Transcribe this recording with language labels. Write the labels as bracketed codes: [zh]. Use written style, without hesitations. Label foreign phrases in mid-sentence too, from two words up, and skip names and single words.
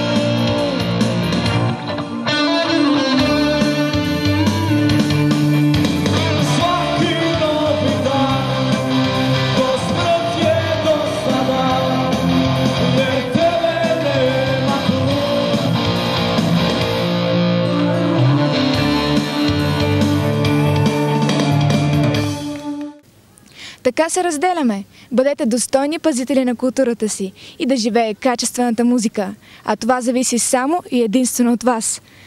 [sr] Svaki novi dan, do smrt je dosadan, jer tebe nema tu. [bg] Така се разделяме. Бъдете достойни пазители на културата си и да живее качествената музика. А това зависи само и единствено от вас.